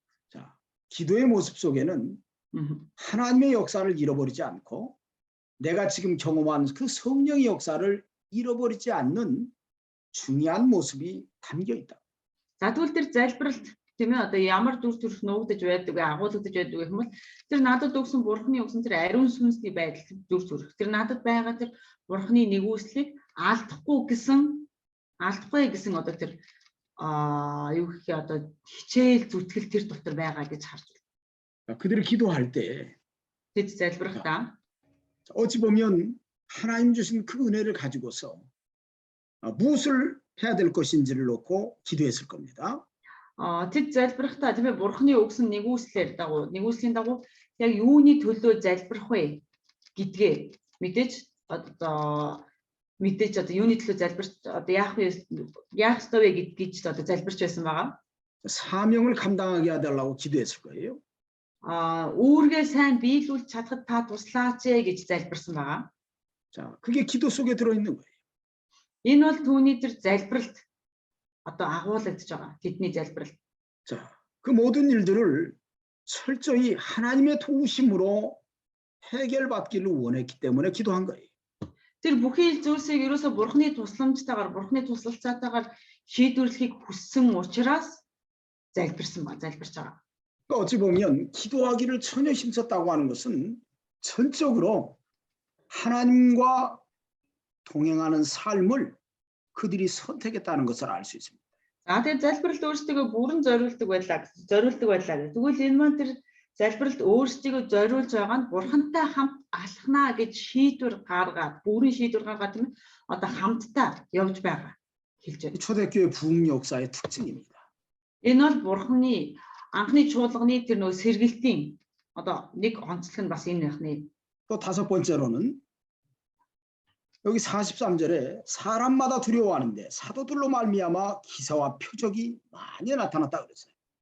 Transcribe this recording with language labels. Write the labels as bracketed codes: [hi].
[ko] 자, 기도의 모습 속에는 하나님의 역사를 잃어버리지 않고 내가 지금 경험한 그 성령의 역사를 잃어버리지 않는 중요한 모습이 담겨 있다. [mn] За тэгвэл тэр залбиралт тийм ээ одоо ямар дүр төрх нуугдаж байдаг вэ агуулгадж байдаг гэх юм бол тэр надад өгсөн бурхны өгсөн тэр ариун сүнсний байдал дүр төрх тэр надад байгаа тэр бурхны нэгүслийг алдахгүй гэсэн одоо тэр юу гэх юм одоо хичээл зүтгэл тэр дотор байгаа гэж харж байна. [ko] 그들이 기도할 때 [mn] Тэд залбирахдаа [ko] 어찌 보면 하나님 주신 그 은혜를 가지고서 무엇을 해야 될 것인지를 놓고 기도했을 겁니다. [mn] тэд залбирахдаа тийм ээ бурхны өгсөн нэгүслийн дагуу яг юуны төлөө залбирах вэ гэдгээ мэдээж одоо юуны төлөө залбирч одоо яах ёстой вэ гэж одоо залбирч байсан байгаа. [ko] 사명을 감당하게 해달라고 기도했을 거예요. [mn] Үүргээ сайн биелүүлж чадхад та туслаач гэж залбирсан байгаа. [ko] 자, 그게 기도 속에 들어 있는 거예요. [mn] Энэ бол түүний тэр залбиралд одоо агуулгадж байгаа. Тэдний залбирал. [ko] 자, 그 모든 일들을 철저히 하나님의 도우심으로 해결받기를 원했기 때문에 기도한 거예요. [mn] Тэр бүхий зүйлсийг ерөөсө бурхны тусламжтайгаар, бурхны туслалцаатайгаар шийдвэрлэхийг хүссэн учраас залбирч байгаа. [ko] 어찌 보면 기도하기를 전혀 힘썼다고 하는 것은 전적으로 하나님과 동행하는 삶을 그들이 선택했다는 것을 알 수 있습니다. [mn] За тэгээд залбиралд өөрсдийгөө бүрэн зориулдаг байлаа. Тэгвэл энэ маань тэр залбиралд өөрсдийгөө зориулж байгаа нь бурхантай хамт алхнаа гэж бүрэн шийдвэр гаргаад тийм одоо хамтдаа явж байгаа хэлж байна. [ko] 초대교회 부흥 역사의 특징입니다. [mn] Энэ бол бурхны анхны чуулганы тэр нөө сэргэлтийн одоо нэг онцлог нь бас энэ байхны. [ko] 또 다섯 번째로는 여기 43절에 사람마다 두려워하는데 사도들로 말미암아 기사와 표적이 많이 나타났다 그랬어요.